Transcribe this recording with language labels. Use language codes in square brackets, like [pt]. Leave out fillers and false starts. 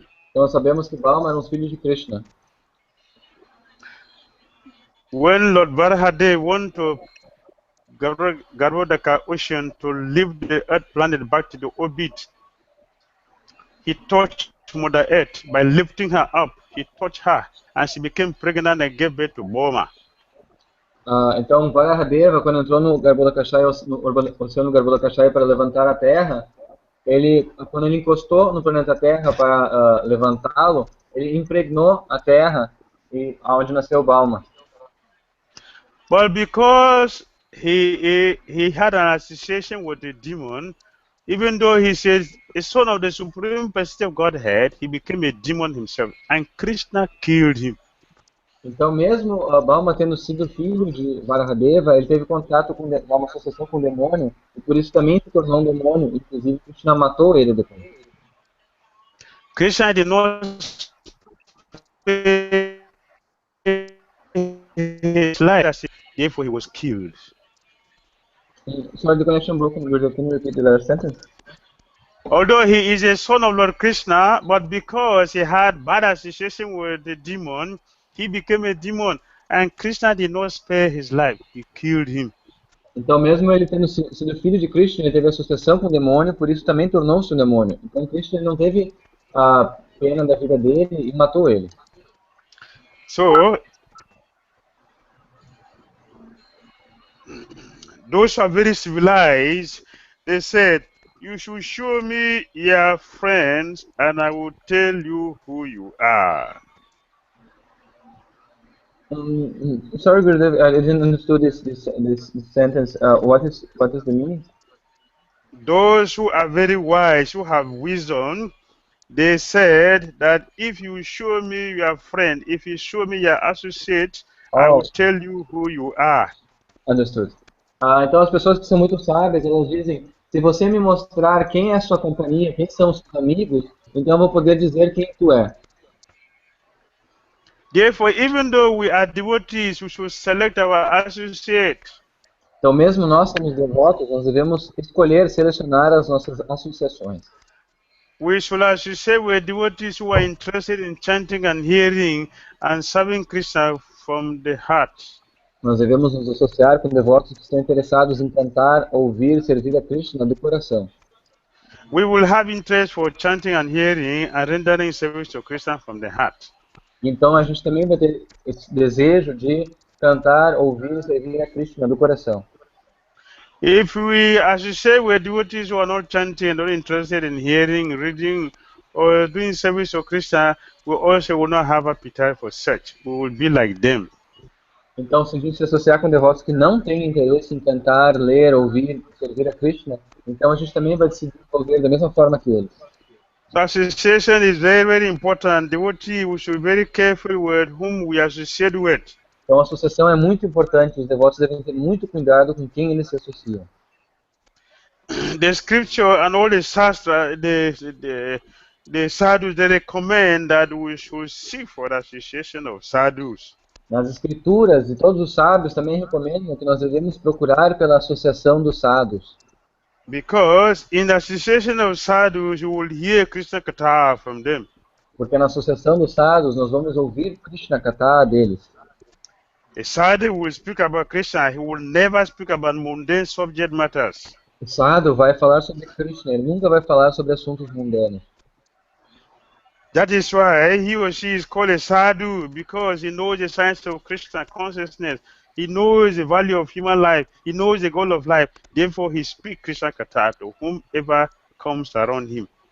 [pt] Então nós sabemos que Balma era um filho de Krishna. [en] When Lord Varahadev went to Garbhodaka ocean to lift the earth planet back to the orbit, he touched Mother Earth by lifting her up. He touched her and she became pregnant and gave birth to Boma. [pt] Então Varahadev, quando entrou no oceano Garbhodakashaya para levantar a Terra, quando ele encostou no planeta Terra para levantá-lo, ele impregnou a Terra onde nasceu Balma. [en] But because he had an association with the demon, even though he says a son of the supreme personality of Godhead, he became a demon himself, and Krishna killed him. [pt] Então, mesmo Balma tendo sido filho de Varahamdeva, ele teve contato com uma associação com o demônio, e por isso também se tornou um demônio, inclusive Krishna matou ele depois. [en] Krishna did not spare his life, therefore he was killed. Sorry, the connection broke. Can you repeat the last sentence? Although he is a son of Lord Krishna, but because he had bad association with the demon, he became a demon, and Krishna did not spare his life. He killed him. [pt] Então, mesmo ele tendo sido filho de Krishna, ele teve associação com o demônio, por isso também tornou-se um demônio. Então, Krishna não teve a pena da vida dele e matou ele. [en] So, those who are very civilized, they said, you should show me your friends and I will tell you who you are. Sorry, Gurudev, I didn't understand this sentence. What is the meaning? Those who are very wise, who have wisdom, they said that if you show me your friend, if you show me your associate, I will tell you who you are. Understood. [pt] Então as pessoas que são muito sábias, elas dizem, se você me mostrar quem é a sua companhia, quem são os seus amigos, então eu vou poder dizer quem tu é. [en] Therefore, even though we are devotees, we should select our associate. [pt] Então, mesmo nós somos devotos, nós devemos escolher, selecionar as nossas associações. [en] We should associate with devotees who are interested in chanting and hearing and serving Krishna from the heart. [pt] Nós devemos nos associar com devotos que estão interessados em cantar, ouvir, servir a Krishna do coração. [en] We will have interest for chanting and hearing and rendering service to Krishna from the heart. [pt] Então a gente também vai ter esse desejo de cantar, ouvir e servir a Krishna do coração. [en] If we associate with devotees who are not chanting, not interested in hearing, reading, or doing service to Krishna, we also will not have appetite for such. We will be like them. [pt] Então, se a gente se associar com devotos que não têm interesse em cantar, ler, ouvir, servir a Krishna, então a gente também vai se desenvolver da mesma forma que eles. [en] So association is very, very important. Devotee, we should be very careful with whom we associate with. [pt] Então, a associação é muito importante. Os devotos devem ter muito cuidado com quem eles se associam. [en] The scripture and all the shastra, the sadhus, they recommend that we should seek for the association of sadhus. [pt] Nas escrituras, e todos os sábios também recomendam que nós devemos procurar pela associação dos sadhus. [en] Because in the association of sadhus, you will hear Krishna Katha from them. [pt] Porque na associação dos sadhus, nós vamos ouvir Krishna Katha deles. [en] A sadhu will speak about Krishna, he will never speak about mundane subject matters. [pt] O sadhu vai falar sobre Krishna, ele nunca vai falar sobre assuntos mundanos. [en] That is why he or she is called a sadhu, because he knows the science of Krishna consciousness. He knows the value of human life. He knows the goal of life. Therefore, he speaks Krishna Katha to whomever comes around him.